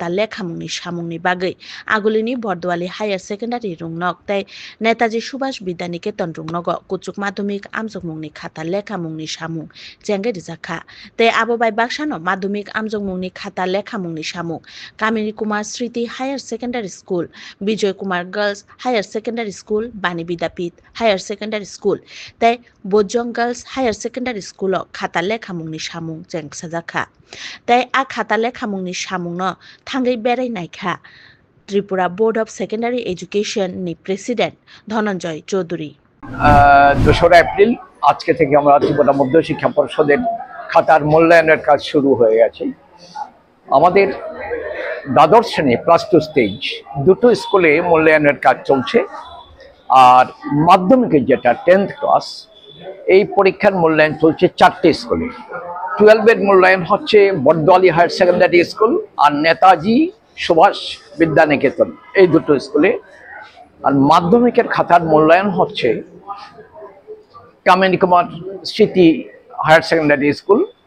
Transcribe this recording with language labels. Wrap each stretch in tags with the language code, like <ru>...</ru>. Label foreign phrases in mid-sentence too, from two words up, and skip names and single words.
<trp>lekhamungni samungni bagai agulini Bordwali Higher Secondary rungnok tai Netaji Subhash Vidyaniketan rungnogo Kuchuk Madhyamik amjok mungni khata lekhamungni samung jengai rijaka tai abobai baksano Madhyamik amjok mungni khata lekhamungni samung Kamini Kumar Sriti Higher Secondary School, Bijoy Kumar Girls Higher Secondary School, Bani Vidapit Higher Secondary School, tai Bojong Girls Higher Secondary School o khata lekhamungni samung jeng sajaka. Tai a khata lekhamungni samung no thangai berai naikha Tripura Board of Secondary Education ni President Dhananjay Chaudhary.</trp> <bn>2 এপ্রিল আজকে থেকে আমরা ত্রিপুরা মধ্য শিক্ষা পরিষদের খাতার মূল্যায়নের কাজ শুরু হয়ে গেছে। আমাদের দ্বাদশ শ্রেণী +2 স্টেজ দুটো স্কুলে মূল্যায়নের কাজ চলছে আর মাধ্যমিকের যেটা 10th ক্লাস এই পরীক্ষার মূল্যায়ন চলছে 4টে স্কুলে 12 এর মূল্যায়ন হচ্ছে বর্দওয়ালি হায়ার সেকেন্ডারি স্কুল আর নেতাজি সুভাষ বিদ্যানিকেতন এই দুটো স্কুলে আর মাধ্যমিকের খাতার মূল্যায়ন হচ্ছে কামিনী কুমার স্মৃতি হায়ার সেকেন্ডারি স্কুল</bn>